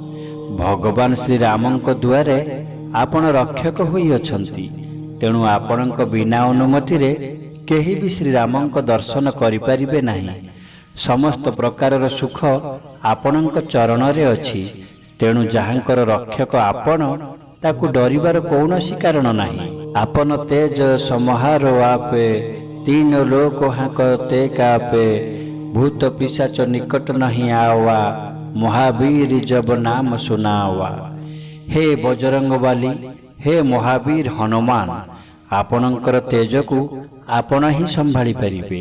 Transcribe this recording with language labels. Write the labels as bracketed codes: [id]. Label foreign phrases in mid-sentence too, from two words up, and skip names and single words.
[or] ଭଗବାନ ଶ୍ରୀରାମଙ୍କ ଦୁଆରେ ଆପଣ ରକ୍ଷକ ହୋଇଅଛନ୍ତି, ତେଣୁ ଆପଣଙ୍କ ବିନା ଅନୁମତିରେ କେହି ବି ଶ୍ରୀରାମଙ୍କ ଦର୍ଶନ କରିପାରିବେ ନାହିଁ। ସମସ୍ତ ପ୍ରକାରର ସୁଖ ଆପଣଙ୍କ ଚରଣରେ ଅଛି, ତେଣୁ ଯାହାଙ୍କର ରକ୍ଷକ ଆପଣ, ତାକୁ ଡରିବାର କୌଣସି କାରଣ ନାହିଁ। ଆପଣ ତେଜ ସମହାର ଆପେ, [hi] तीन लोक हाकते कापे, भूत पिशाच निकट नहीं आवा, महावीर जब नाम सुनावा। [or] ହେ ବଜରଙ୍ଗବାଲି, ହେ ମହାବୀର ହନୁମାନ, ଆପଣକର ତେଜ କୋ ଆପଣ ହି ସମ୍ଭାଳି ପରିବେ।